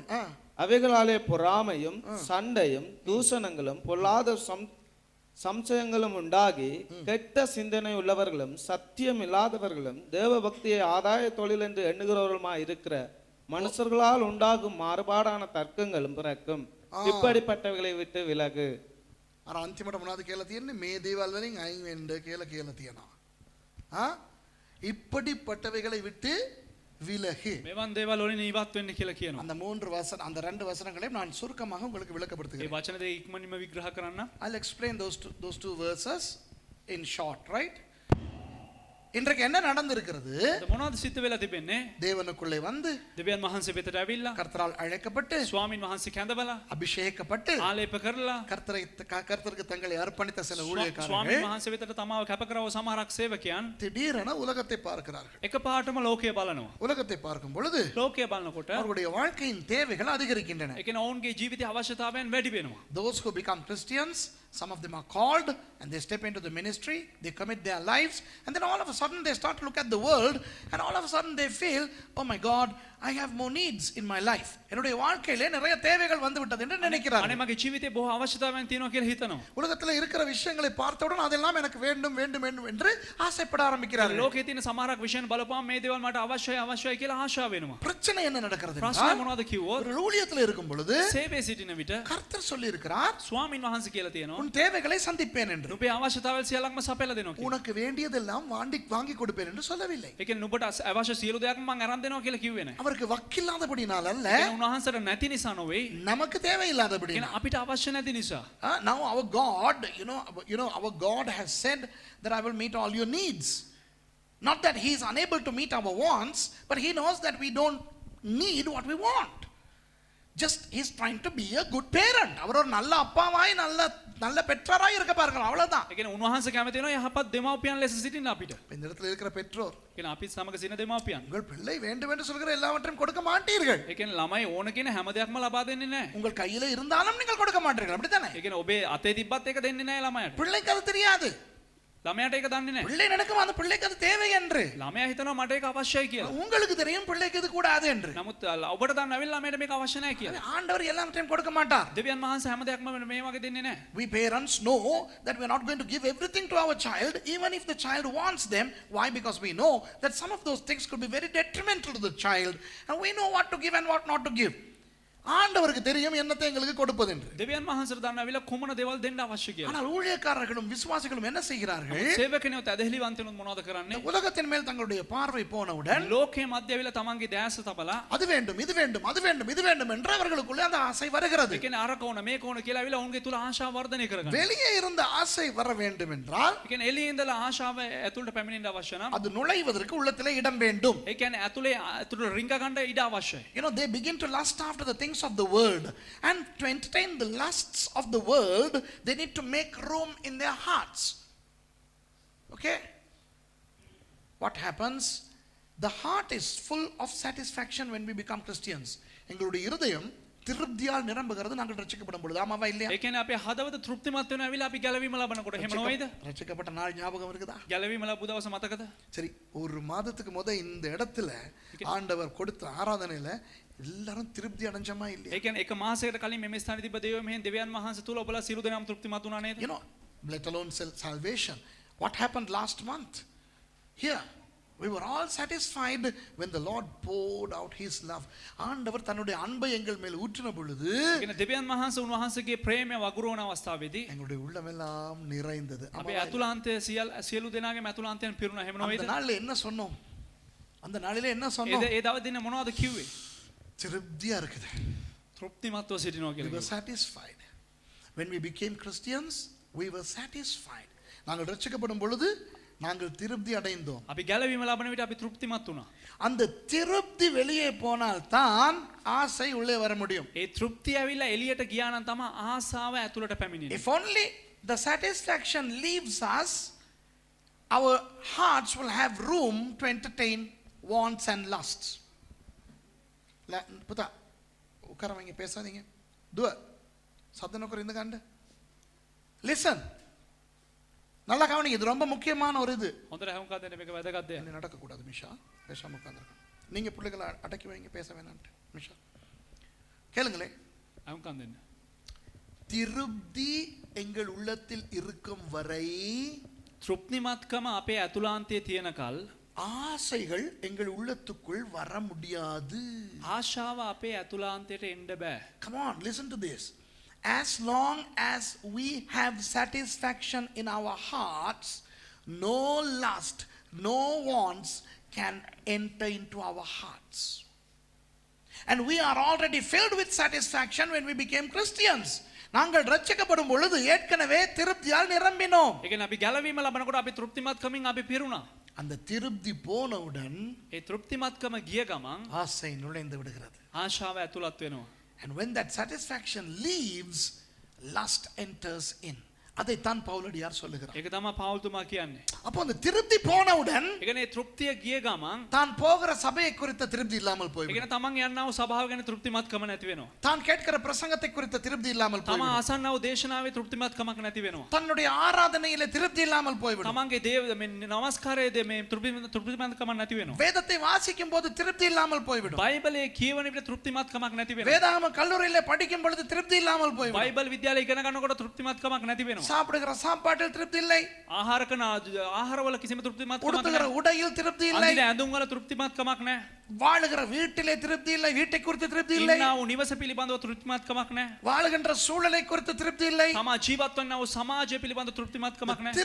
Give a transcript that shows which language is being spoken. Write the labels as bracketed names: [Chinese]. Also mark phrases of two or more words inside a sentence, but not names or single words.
[Tamil] அவைகளாலே பொறாமையும் சண்டையும் தூஷணங்களும் பொல்லாத சம்சயங்களும் உண்டாகி கெட்ட சிந்தனை உள்ளவர்களும் சத்தியம் இல்லாதவர்களும் தேவ பக்தியை ஆதாய தொழில் என்று எண்ணுகிறவர்களுமா இருக்கிற மனுஷர்களால் உண்டாகும் மாறுபாடான தர்க்கங்களும் பிறக்கும். இப்படிப்பட்டவர்களை விட்டு விலகு. [Sinhala] අර අන්තිමට මොනවද කියලා තියෙන්නේ? මේ දේවල් වලින් අයින් වෙන්න කියලා තියෙනවා. [Tamil] இப்படிப்பட்டவைகளை விட்டு விலகு. [Sinhala] මෙවන් දේවල් වලින් ඉවත් වෙන්න කියලා කියනවා. [Tamil] அந்த அந்த ரெண்டு வசனங்களையும் நான் சுருக்கமாக உங்களுக்கு விளக்கப்படுத்துகிறேன். [Sinhala] මේ වචන දෙක ඉක්මනින්ම විග්‍රහ කරන්න. [English] I'll explain those two verses in short, right? [Tamil] இன்றைக்கு என்ன நடந்திருக்கிறது? [Sinhala] මොනවද සිද්ධ වෙලා තිබෙන්නේ? [Tamil] தேவனுக்குள்ளே வந்து [Sinhala] දෙවියන් වහන්සේ වෙතට ඇවිල්ලා [Tamil] கர்த்தரால் அழைக்கப்பட்டு [Sinhala] ස්වාමින් වහන්සේ කැඳවලා [Tamil] அபிஷேகப்பட்டு [Sinhala] ආලේප කරලා [Tamil] கர்த்தருக்கு தங்களை அர்ப்பணித்த சில ஊழியக்காரர்கள் [Sinhala] ස්වාමින් වහන්සේ වෙතට තමාව කැප කරව සමහරක් සේවකයන් [Tamil] திடீரென உலகத்தை பார்க்கிறார்கள். [Sinhala] එකපාරටම ලෝකය බලනවා. [Tamil] உலகத்தை பார்க்கும் பொழுது [Sinhala] ලෝකය බලනකොට [Tamil] அவருடைய வாழ்க்கையின் தேவைகள் அதிகரிக்கின்றன. [Sinhala] ඒ කියන්නේ ඔවුන්ගේ ජීවිත අවශ්‍යතාවයන් වැඩි වෙනවා. [English] Those who become Christians, some of them are called and they step into the ministry, they commit their lives, and then all of a sudden they start to look at the world, and all of a sudden they feel, oh my God, I have more needs in my life. [Tamil] என்னுடைய வாழ்க்கையிலே நிறைய தேவைகள் வந்து விட்டது என்று நினைக்கிறார்கள். [Sinhala] අනේ මගේ ජීවිතේ බොහෝ අවශ්‍යතාවයන් තියෙනවා කියලා හිතනවා. [Tamil] உலகத்துல இருக்கிற விஷயங்களை பார்த்தவுடன் அதெல்லாம் எனக்கு வேண்டும் வேண்டும் வேண்டும் என்று ஆசைப்பட ஆரம்பிக்கிறார்கள். [Sinhala] ලෝකයේ තියෙන සමහරක් විෂයන් බලපුවාම මේ දේවල් මට අවශ්‍යයි කියලා ආශා වෙනවා. [Tamil] பிரச்சனை என்ன நடக்கிறது? [Sinhala] ප්‍රශ්නේ මොනවද කිව්වොත් [Tamil] ஒரு ஊழியத்துல இருக்கும் பொழுது [Sinhala] සේවයේ සිටින විට [Tamil] கர்த்தர் சொல்லி இருக்கிறார், [Sinhala] ස්වාමින් වහන්සේ කියලා තියෙනවා [Tamil] உன் தேவைகளை சந்திப்பேன் என்று. [Sinhala] නුඹේ අවශ්‍යතාවල් සියල්ලක්ම සපයලා දෙනවා කියලා. [Tamil] உனக்கு வேண்டியதெல்லாம் வாங்கி கொடுப்பேன் என்று சொல்லவில்லை. [Sinhala] ඒ කියන්නේ නුඹට අවශ්‍ය සියලු දේක්ම මම අරන් දෙනවා කියලා කිව්වේ නැහැ. [Tamil] அவருக்கு வக்கில்லாதபடினால அல்ல, [Sinhala] උන්වහන්සේට නැති නිසා නොවේ. [Tamil] நமக்கு தேவையில்லாதபடி. [Sinhala] කියන්නේ අපිට අවශ්‍ය නැති නිසා. [English] Now our God, our God has said that I will meet all your needs. Not that he is unable to meet our wants, but he knows that we don't need what we want. Just he's trying to be a good parent. [Tamil] அவர் ஒரு நல்ல அப்பாவாய் நல்ல பெற்றோராய் இருக்க பாருங்க, அவ்வளவுதான். [Sinhala] ඒ කියන්නේ උන්වහන්සේ කැමති වෙනවා යහපත් දෙමව්පියන් ලෙස සිටින්න අපිට. [Tamil] இந்த இடத்துல இருக்கிற பெற்றோர், [Sinhala] කියන්නේ අපි සමග සිටින දෙමව්පියන්. [Tamil] உங்கள் பிள்ளை வேண்டும் என்று சொல்கிற எல்லாவற்றையும் கொடுக்க மாட்டீர்கள். [Sinhala] ඒ කියන්නේ ළමයි ඕන කියන හැම දෙයක්ම ලබා දෙන්නේ නැහැ. [Tamil] உங்கள் கையில இருந்தாலும் நீங்கள் கொடுக்க மாட்டீர்கள், அப்படித்தானே? [Sinhala] ඒ කියන්නේ ඔබේ අතේ තිබ්බත් ඒක දෙන්නේ නැහැ ළමයාට. [Tamil] பிள்ளைக்கு அது தெரியாது. [Sinhala] ළමයාට ඒක දන්නේ නැහැ. [Tamil] பிள்ளை நினைக்கும் அந்த பிள்ளைக்கு அது தேவை என்று. [Sinhala] ළමයා හිතනවා මට ඒක අවශ්‍යයි කියලා. [Tamil] உங்களுக்கு தெரியும் பிள்ளைக்கு இது கூடாது என்று. [Sinhala] නමුත් ඔබට දන්නවිල් ළමයට මේක අවශ්‍ය නැහැ කියලා. [Tamil] ஆண்டவர் எல்லாவற்றையும் கொடுக்க மாட்டார். [Sinhala] දෙවියන් වහන්සේ හැම දෙයක්ම මේ වගේ දෙන්නේ නැහැ. [English] We parents know that we are not going to give everything to our child, even if the child wants them. Why? Because we know that some of those things could be very detrimental to the child, and we know what to give and what not to give. [Tamil] ஆண்டவருக்கு தெரியும் என்னத்தை எங்களுக்கு கொடுப்பது என்று. [Sinhala] දෙවියන් වහන්සේට දන්නවිල කුමන දේවල් දෙන්න අවශ්‍ය කියලා. [Tamil] ஆனால் ஊழியக்காரர்களும் விசுவாசிகளும் என்ன செய்கிறார்கள்? [Sinhala] සේවකයන්ට ඇදහිලිවන්තයන්ට මොනවද කරන්නේ? [Tamil] உலகத்தின் மேல் தங்களுடைய பார்வை போனவுடன் [Sinhala] ලෝකයේ මැදවිල තමන්ගේ දැස තබලා [Tamil] அது வேண்டும், இது வேண்டும், அது வேண்டும், இது வேண்டும் என்று அவர்களுக்குள்ளே அந்த ஆசை வருகிறது. [Sinhala] ඒ කියන්නේ අර කෝණ මේ කෝණ කියලා අවිල ඔවුන්ගේ තුල ආශාව වර්ධනය කරගන්න. [Tamil] வெளியே இருந்த ஆசை வர வேண்டும் என்றால், [Sinhala] ඒ කියන්නේ එළියේ ඉඳලා ආශාව ඇතුළට පැමිණෙන්න අවශ්‍ය නම් [Tamil] அது நுழைவதற்கு உள்ளத்திலே இடம் வேண்டும். [Sinhala] ඒ කියන්නේ ඇතුළට රිංග ගන්න ඉඩ අවශ්‍යයි. [English] You know, they begin to lust after the things of the world, and to entertain the lusts of the world they need to make room in their hearts. Okay, what happens? The heart is full of satisfaction when we become Christians. [Tamil] எங்களுடைய இருதயம் திருப்தியால் நிரம்புகிறது நாங்கள் ரட்சிக்கப்படும் பொழுது. ஆமாவா இல்லையா? [Sinhala] ඒ කියන්නේ අපේ හදවත තෘප්තිමත් වෙනවා ඇවිල්ලා අපි ගැලවීම ලබනකොට. එහෙම නොවේද? [Tamil] ரட்சிக்கப்பட்ட நாள் ஞாபகம் இருக்குதா? [Sinhala] ගැලවීම ලැබු දවස මතකද? [Tamil] சரி, ஒரு மாதத்துக்கு முத இந்த இடத்துல ஆண்டவர் கொடுத்த ஆராதனையில எல்லாரும் திருப்தி அடைஞ்சமா இல்லையா? [Sinhala] ඒ කියන්නේ එක මාසයකට කලින් මෙමෙ ස්ථානයේ තිබ්බ දේව මෙහෙන් දෙවියන් වහන්සේ තුල ඔබලා සියලු දෙනාම තෘප්තිමත් වුණා නේද? [English] You know, let alone salvation. What happened last month? Here, we were all satisfied when the Lord poured out His love. [Tamil] ஆண்டவர் தன்னுடைய அன்பை எங்கள் மேல் ஊற்றின பொழுது, [Sinhala] ඒ කියන්නේ දෙවියන් වහන්සේ උන්වහන්සේගේ ප්‍රේමය වගුරුවන අවස්ථාවේදී [Tamil] எங்களுடைய உள்ளமெல்லாம் நிறைந்தது. [Sinhala] අපේ අතුලාන්තය සියලු දෙනාගේම අතුලාන්තයන් පිරුණා. එහෙම නොවේද? [Tamil] அந்த நாள்ல என்ன சொன்னோம்? அந்த நாளிலே என்ன சொன்னோம்? [Sinhala] ඒ දවස් දින මොනවද කිව්වේ? [Tamil] திருப்தியா இருக்குது. [Sinhala] තෘප්තිමත්ව සිටිනවා [English] We were [Sinhala] කියලා. [English] satisfied. When we became Christians, we were satisfied. [Tamil] நாங்கள் ரட்சிக்கப்படும் பொழுது நாங்கள் திருப்தி அடைந்தோம். [Sinhala] අපි ගැලවීම ලබන විට අපි තෘප්තිමත් වුණා. [Tamil] அந்த திருப்தி வெளியே போனால் தான் ஆசை உள்ளே வர முடியும். [Sinhala] ඒ තෘප්තිය ඇවිල්ලා එළියට ගියා නම් තමයි ආසාව ඇතුළට පැමිණෙන්නේ. [English] If only the satisfaction leaves us, our hearts will have room to entertain wants and lusts. [Tamil] புத்தா உட்காரவங்க பேசாதீங்க. துவ சத்தம் நோக்கர் இந்த கண்ட லிசன். நல்லா கவனிங்க, இது ரொம்ப முக்கியமான ஒரு இது. [Sinhala] හොඳට හැමෝම දෙන්න මේක වැදගත් දෙයක්. [Tamil] என்ன நடக்கக்கூடாது மிஷா, பேசாம உட்காந்துருக்கேன். நீங்க பிள்ளைகளை அடக்கி வைங்க, பேச வேணான்ட்டு. மிஷா கேளுங்களே. [Sinhala] හැමෝම දෙන්න. [Tamil] திருப்தி எங்கள் உள்ளத்தில் இருக்கும் வரை [Sinhala] තෘප්තිමත්කම අපේ ඇතුලාන්තයේ තියෙනකල් [Tamil] ஆசைகள் எங்கள் உள்ளத்துக்குள் வர முடியாது. [Sinhala] ආශාව අපේ ඇතුලාන්තයට එන්න බෑ. [English] Come on, listen to this. As long as we have satisfaction in our hearts, no lust, no wants can enter into our hearts. And we are already filled with satisfaction when we became Christians. [Tamil] நாங்கள் ரட்சிக்கப்படும் பொழுது ஏற்கனவே திருப்தியால் நிரம்பினோம். [Sinhala] ඒ කියන්නේ අපි ගැලවීම ලබනකොට අපි තෘප්තිමත්කමින් අපි පිරුණා. [Tamil] அந்த திருப்தி போனவுடன் [Sinhala] ඒ තෘප්තිමත්කම ගිය ගමන් [Tamil] ஆசை நுழைந்து விடுகிறது. [Sinhala] ආශාව ඇතුළත් වෙනවා. [English] And when that satisfaction leaves, lust enters in. [Tamil] அதைத்தான் பவுலடியார் சொல்லுகிறார். [Sinhala] ඒක තමයි පෞල්තුමා කියන්නේ. [Tamil] அப்போ அந்த திருப்தி போனவுடன் [Sinhala] ඒ කියන්නේ තෘප්තිය ගිය ගමන් [Tamil] தான் போகிற சபையை குறித்த திருப்தி இல்லாமல் [Sinhala] ඒ [Tamil] போய்விடும். [Sinhala] කියන්නේ තමන් යන්නා වූ සභාව ගැන තෘප්තිමත්කම නැති වෙනවා. [Tamil] தான் கேட்கிற பிரசங்கத்தை குறித்த திருப்தி இல்லாமல் [Sinhala] තමන් [Tamil] போய்விடும். [Sinhala] අසන්නා වූ දේශනාවේ තෘප්තිමත්කමක් නැති වෙනවා. [Tamil] தன்னுடைய ஆராதனையிலே திருப்தி இல்லாமல் போய்விடும். [Sinhala] තමන්ගේ දේව මේ නමස්කාරයේ මේ තෘප්තිමත්කමක් නැති වෙනවා. [Tamil] வேதத்தை வாசிக்கும் போது திருப்தி இல்லாமல் போய்விடும். [Sinhala] බයිබලයේ කියවන විට තෘප්තිමත්කමක් නැති වෙනවා. [Tamil] வேதாகம கல்லூரியிலே படிக்கும் பொழுது திருப்தி இல்லாமல் போய்விடும். [Sinhala] බයිබල් විද්‍යාලයේ ඉගෙන ගන්නකොට තෘප්තිමත්කමක් නැති වෙනවා. [Tamil] சாப்பிடுகிற சாப்பாட்டில் திருப்தி இல்லை. [Sinhala] ආහාර කරන ආහාරවල කිසිම තෘප්තිමත්කමක් [Tamil] உடுத்துகிற [Sinhala] නැහැ. [Tamil] உடையில் திருப்தி இல்லை. [Sinhala] අඳින ඇඳුම් වල තෘප්තිමත්කමක් නැහැ. [Tamil] வாழுகிற வீட்டிலே திருப்தி இல்லை. வீட்டை குறித்து திருப்தி இல்லை. [Sinhala] ඉන්නා වූ නිවස පිළිබඳව තෘප්තිමත්කමක් නැහැ. [Tamil] வாழுகின்ற சூழலை குறித்து திருப்தி இல்லை. [Sinhala] තමා ජීවත් වන්නා වූ සමාජය පිළිබඳව තෘප්තිමත්කමක් නැහැ.